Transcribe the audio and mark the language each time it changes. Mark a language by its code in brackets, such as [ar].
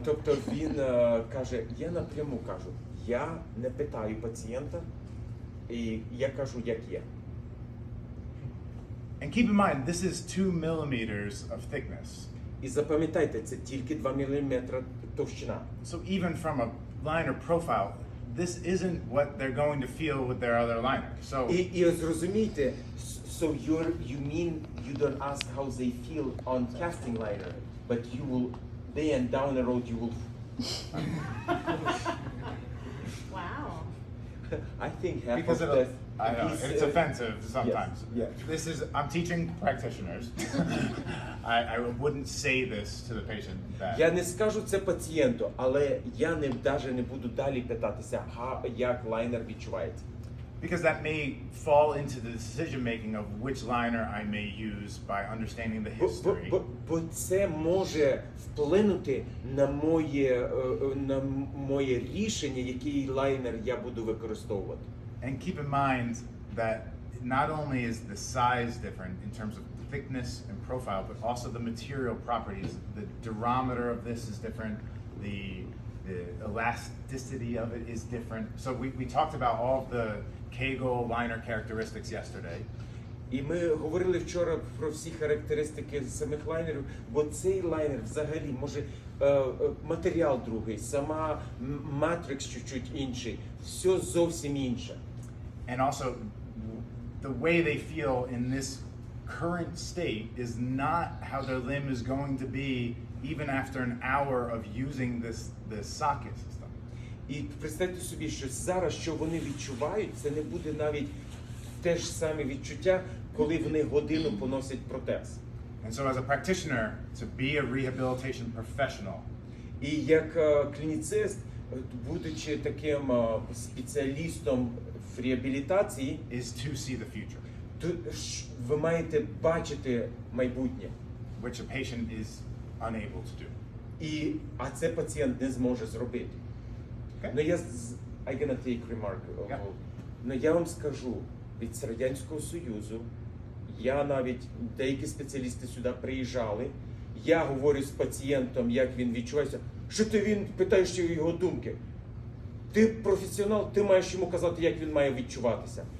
[uk] Тобто він каже, я напряму кажу, я не питаю пацієнта, і я кажу, як є. [en] And keep in mind, this is 2 millimeters of thickness. [uk] І запам'ятайте, це тільки 2 мм товщина. [en] So even from a liner profile, this isn't what they're going to feel with their other liner. So [uk] І зрозумійте, [en] so you mean you don't ask how they feel on casting liner, but you will, then down the road you will. Wow. I think half because of it'll, that. I know it's offensive sometimes. yes. This is I'm teaching practitioners. I wouldn't say this to the patient. [uk] Я не скажу це пацієнту, але я навіть не буду далі питатися, як лайнер відчувається. [en] Because that may fall into the decision making of which liner I may use by understanding the history. [uk] Бо це може вплинути на моє рішення, який лайнер я буду використовувати. [en] And keep in mind that not only is the size different in terms of thickness and profile, but also the material properties. The durometer of this is different. The elasticity of it is different. So we talked about all of the Kegel liner characteristics yesterday. [uk] І ми говорили вчора про всі характеристики самих лайнерів, бо цей лайнер взагалі може матеріал другий, сама матрикс чуть-чуть інший, все зовсім інше. [en] And also, the way they feel in this current state is not how their limb is going to be even after an hour of using this socket system. [uk] І представте собі, що зараз, що вони відчувають, це не буде навіть те ж саме відчуття, коли вони годину поносять протез. [en] And so as a practitioner, to be a rehabilitation professional, [uk] І як клініцист, будучи таким спеціалістом в реабілітації, [en] is to see the future, [uk] то ви маєте бачити майбутнє. [en] which a patient is unable to do. [uk] А це пацієнт не зможе зробити. [en] Okay? Ну I gonna take remark. Yeah. [uk] Ну я вам скажу, від Радянського Союзу, я навіть, деякі спеціалісти сюди приїжджали, я говорю з пацієнтом, як він відчувається, що він питаєш його думки. Ти професіонал, ти маєш йому казати, як він має відчуватися.